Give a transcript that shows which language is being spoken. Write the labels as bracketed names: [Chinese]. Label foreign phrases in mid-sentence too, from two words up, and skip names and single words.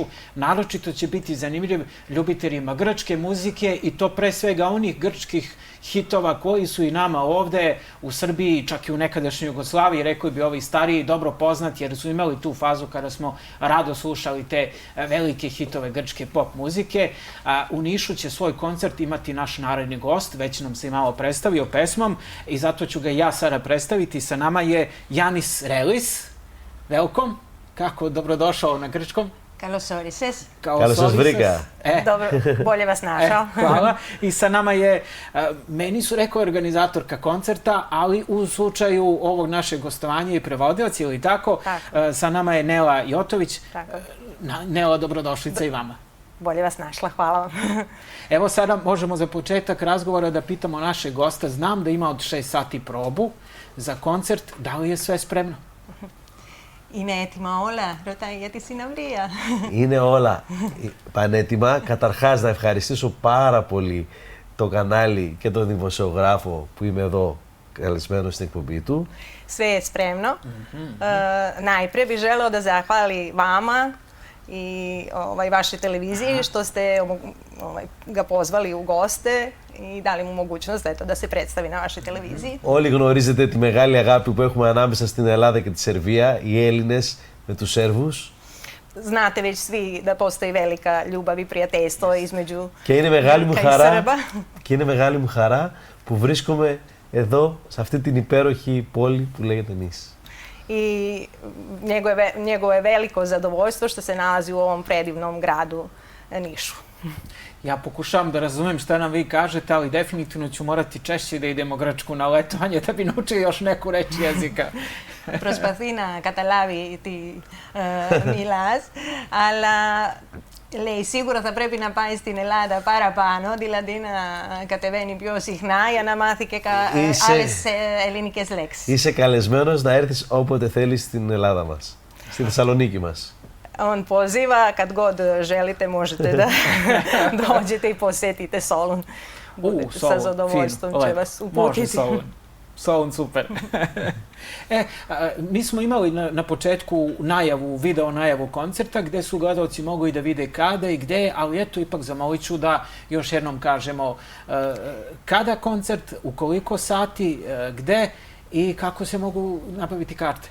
[Serbian] Naročito će biti zanimljiv ljubiteljima grčke muzike i to pre svega onih grčkih hitova koji su i nama ovde u Srbiji, čak i u nekadašnjoj Jugoslaviji, rekao bi ovi stariji, dobro poznati jer su imali tu fazu kada smo rado slušali te velike hitove grčke pop muzike. U Nišu će svoj koncert imati naš naredni gost, već nam se i malo predstavio pesmom i zato ću ga ja sada predstaviti. Sa nama je Janis Relis. Welcome. Kako dobrodošao na grčkom? [Greek] Καλώς όρισες. Καλώς σας βρήκα. [Serbian] Dobro, bolje vas našao. Hvala. I sa nama je, meni su rekao organizatorka koncerta, ali u slučaju ovog našeg gostovanja i prevodilac, ili tako, sa nama je Nela Jotović. Nela, dobrodošlica i vama. Bolje vas našla, hvala vam. Evo sada možemo za početak razgovora da pitamo našeg gosta. Znam da ima od 6 sati probu za koncert. Da li je sve spremno? [Greek] Είναι έτοιμα όλα, ρωτάει για τη συναυλία. Είναι όλα πανέτοιμα. Καταρχάς να ευχαριστήσω πάρα πολύ το κανάλι και τον δημοσιογράφο που είμαι εδώ καλεσμένος στην εκπομπή του. [Serbian] Sve je spremno. Najprije bih želeo da zahvali vama i vašoj televiziji što ste ga pozvali u goste i dali mu mogućnost da se predstavi na vašoj televiziji. [Greek] Όλοι γνωρίζετε τη μεγάλη αγάπη που έχουμε ανάμεσα στην Ελλάδα και τη Σερβία, οι Έλληνες με τους Σέρβους. [Serbian] Znate već svi da postoji velika ljubav i prijateljstvo između [Greek] Και είναι μεγάλη μου [Serbian] Grka i [Greek] χαρά, [Serbian] Srba. [Greek] και είναι μεγάλη μου χαρά που βρίσκομαι εδώ, σε αυτή την υπέροχη πόλη που λέγεται Νης. [Serbian] I njegovo je veliko zadovoljstvo što se nalazi u ovom predivnom gradu Nišu. Ja pokušavam da razumem šta nam vi kažete, ali definitivno ću morati češće da idemo Grčku na letovanje da bi naučili još neku reč jezika. [Greek] Προσπαθεί να καταλάβει τι μιλάς, αλλά λέει σίγουρα θα πρέπει να πάει στην Ελλάδα παραπάνω, δηλαδή να κατεβαίνει πιο συχνά για να μάθει και άλλες ελληνικές λέξεις. Είσαι καλεσμένος να έρθεις όποτε θέλεις στην Ελλάδα μας, στη Θεσσαλονίκη μας. [Serbian] On poziva, kad god želite možete da dođete i posetite Solun. Sa zadovoljstvom će vas uputiti. Može Solun. Solun, super. Mi smo imali na početku video najavu koncerta gde su gledalci mogli da vide kada i gde, ali eto ipak zamolit ću da još jednom kažemo kada koncert, u koliko sati, gde i kako se mogu nabaviti karte.